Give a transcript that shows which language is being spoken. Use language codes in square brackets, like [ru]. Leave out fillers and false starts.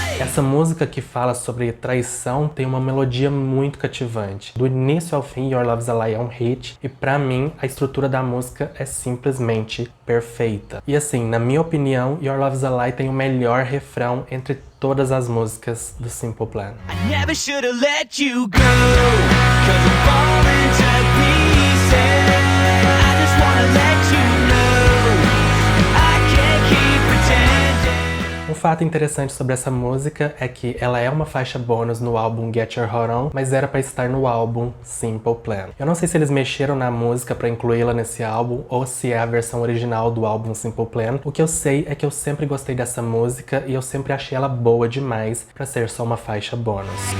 [pt] Essa música que fala sobre traição tem uma melodia muito cativante. Do início ao fim, Your Love Is a Lie é um hit e pra mim a estrutura da música é simplesmente perfeita. E assim, na minha opinião, Your Love Is a Lie tem o melhor refrão entre todas as músicas do Simple Plan. [en] I never should have let you go, 'cause I'm falling to pieces. I just wanna let you know I can't keep pretending. [pt] Um fato interessante sobre essa música é que ela é uma faixa bônus no álbum Get Your Heart On, mas era pra estar no álbum Simple Plan. Eu não sei se eles mexeram na música pra incluí-la nesse álbum ou se é a versão original do álbum Simple Plan. O que eu sei é que eu sempre gostei dessa música e eu sempre achei ela boa demais pra ser só uma faixa bônus.